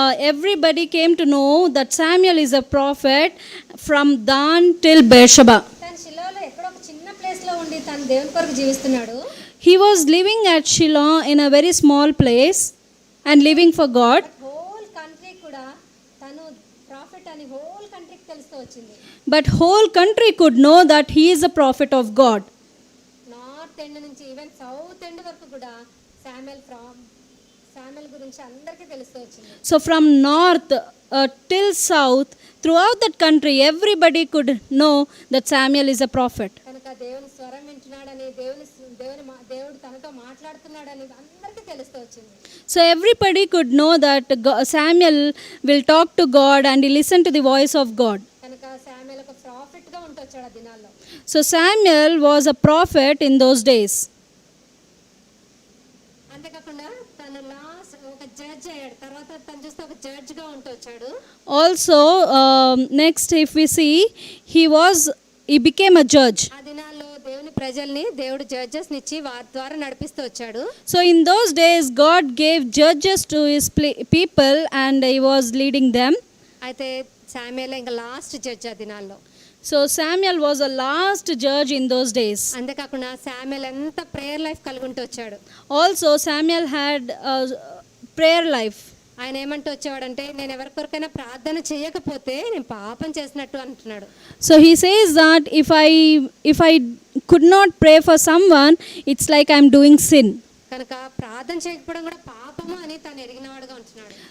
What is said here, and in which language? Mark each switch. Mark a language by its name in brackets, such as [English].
[English] everybody came to know that Samuel is a prophet from Dan till Beersheba. [Telugu] తను షిలోలో ఎక్కడో ఒక చిన్న ప్లేస్లో ఉండి తను దేవుని కొరకు జీవిస్తున్నాడు. [English] He was living at Shiloh in a very small place and living for God. [Telugu] Whole country కూడా తను ప్రాఫిట్ అని హోల్ కంట్రీకి తెలుస్తూ వచ్చింది. [English] But whole country could know that he is a prophet of God. [Telugu] North end నుంచి even south end వరకు కూడా Samuel గురించి అందరికీ తెలుస్తూ వచ్చింది. [English] So from north till south, throughout that country, everybody could know that Samuel is a prophet. [Telugu] కనుక దేవుని స్వరం వింటున్నాడని, దేవుని దేవుడు తనతో మాట్లాడుతున్నాడని అందరికీ తెలుస్తూ వచ్చింది. [English] So everybody could know that Samuel will talk to God and he listened to the voice of God. [Telugu] కనుక శామ్యూయల్ ఒక ప్రాఫిట్ గా ఉంటూ వచ్చాడు ఆ దినాల్లో. [English] So Samuel was a prophet in those days. [Telugu] అంతేకాకుండా తను లాస్ట్ ఒక జడ్జ్ అయ్యాడు. తర్వాత తను చూస్తే ఒక జడ్జ్ గా ఉంటూ వచ్చాడు. [English] Also, next if we see, he became a judge. [Telugu] ఆ దినాల్లో దేవుని ప్రజల్ని దేవుడు జడ్జెస్ నిచ్చి వారి ద్వారా నడిపిస్తూ వచ్చాడు. [English] So in those days, God gave judges to his people and he was leading them. [Telugu] అయితే శామ్యూయల్ ఇంకా లాస్ట్ జడ్జ్ ఆ దినాల్లో. [English] So Samuel was a last judge in those days. [Telugu] అంతేకాకుండా శామ్యూయల్ ఎంత ప్రేయర్ లైఫ్ కలుగుంటూ వచ్చాడు. [English] Also, Samuel had a prayer life. [Telugu] ఆయన ఏమంటూ వచ్చేవాడంటే నేను ఎవరికొరకైనా ప్రార్థన చేయకపోతే నేను పాపం చేసినట్టు అంటున్నాడు. [English] So he says that if I could not pray for someone, it's like I'm doing sin. [Telugu] కనుక ప్రార్థన చేయకపోవడం కూడా పాపము అని తను ఎరిగినవాడుగా ఉంటున్నాడు.